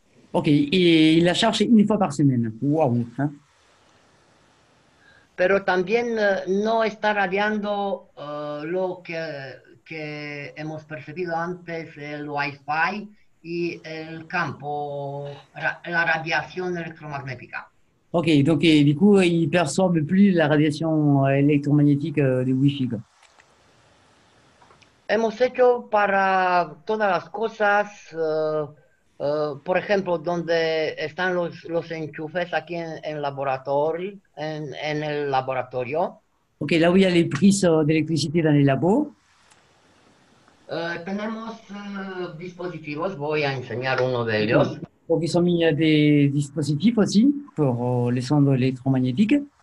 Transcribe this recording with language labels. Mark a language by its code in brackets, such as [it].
[fr] Ok, et il la charge une fois par semaine. Waouh, hein. [es] Pero también no está radiando lo que hemos percibido antes, el Wi-Fi, y el campo, la radiación electromagnética. [fr] Ok, donc et du coup, il perçoivent plus la radiation électromagnétique du Wi-Fi, quoi. [es] Hemos hecho para todas las cosas, por ejemplo, donde están los enchufes aquí en laboratorio, en el laboratorio. [fr] Ok, là où il y a les prises d'électricité dans les labos. [es] Tenemos dispositivos, voy a enseñar uno de ellos. [fr] Donc ils ont mis des dispositifs aussi pour les sondes électromagnétiques.